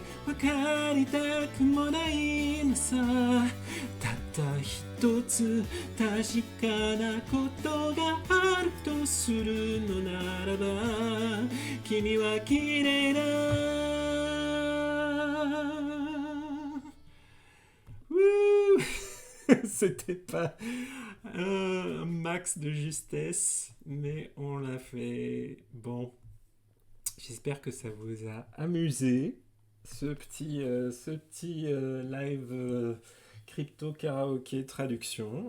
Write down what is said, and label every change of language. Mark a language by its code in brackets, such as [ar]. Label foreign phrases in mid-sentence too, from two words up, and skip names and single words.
[ja] わかりたくもないのさ。たった一つ確かなことがあるとするのならば、君は綺麗だ。 [fr] C'était pas un max de justesse, mais on l'a fait. Bon, j'espère que ça vous a amusé, ce petit live crypto karaoké traduction.